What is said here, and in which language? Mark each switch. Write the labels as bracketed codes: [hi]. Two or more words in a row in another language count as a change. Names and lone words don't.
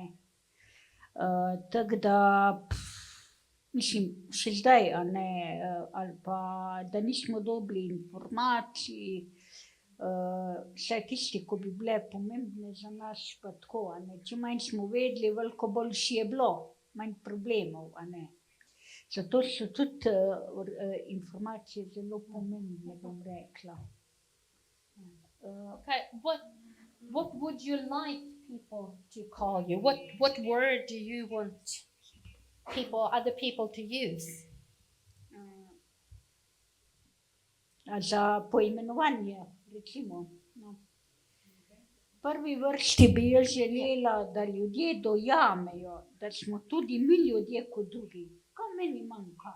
[sl] Tako da, mislim, še zdaj, a ne, ali pa, da nismo dobili informacij, vse tisti, ko bi bile pomembne za nas, pa tako, a ne. Če manj smo vedeli, veliko boljše je bilo, manj problemov, a ne. Zato so tudi informacije zelo pomembne, bom rekla. [en] Okay, what would you like people to call you? What word do you want other people to use? [sl] Za poimenovanje, recimo. No. V prvi vrsti bi jaz želela, da ljudje dojamejo, da smo tudi mi ljudje kot drugi. Kaj meni manjka?